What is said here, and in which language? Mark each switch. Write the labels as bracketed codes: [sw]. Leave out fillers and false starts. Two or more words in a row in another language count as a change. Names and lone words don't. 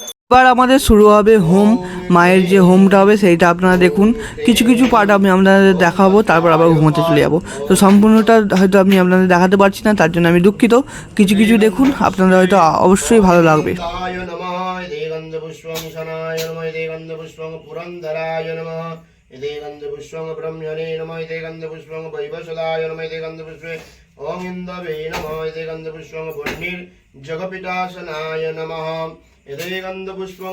[bn] এবার আমাদের শুরু হবে হোম। মায়ের যে হোমটা হবে সেইটা আপনারা দেখুন। কিছু কিছু পার্ট আমি আপনাদের দেখাবো, তারপর আবার ঘুমোতে চলে যাবো। তো সম্পূর্ণটা হয়তো আমি আপনাদের দেখাতে পারছি না, তার জন্য আমি দুঃখিত। কিছু কিছু দেখুন, আপনাদের হয়তো অবশ্যই ভালো লাগবে। [sa] ओम इंदवे नमः इति गंधपुष्पं जगपिटासनाय नमः इति गंधपुष्पं